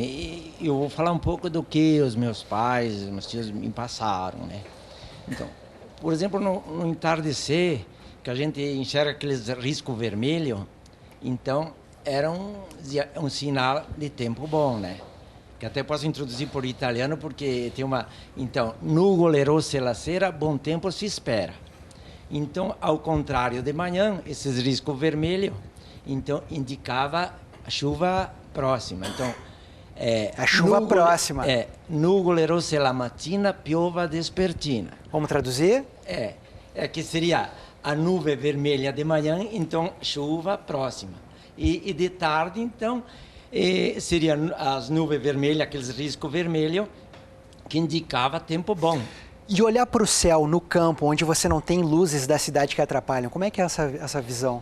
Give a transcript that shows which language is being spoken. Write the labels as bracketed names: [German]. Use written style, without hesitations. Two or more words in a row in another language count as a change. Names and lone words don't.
[Portuguese] E eu vou falar um pouco do que os meus pais, meus tios me passaram, né? Então, por exemplo, no entardecer, que a gente enxerga aqueles riscos vermelhos, então era um sinal de tempo bom, né? Que até posso introduzir por italiano, porque tem uma... Então, [Italian] nuvole rosse la sera, [Portuguese] bom tempo se espera. Então, ao contrário de manhã, esses riscos vermelhos, então, indicava a chuva próxima. Então, a chuva próxima. [Italian] Nuvole rosse la mattina, piova despertina. [Portuguese] Vamos traduzir? É que seria a nuvem vermelha de manhã, então chuva próxima. E de tarde, então, seria as nuvens vermelhas, aqueles riscos vermelhos, que indicava tempo bom. E olhar para o céu no campo, onde você não tem luzes da cidade que atrapalham, como é que é essa visão?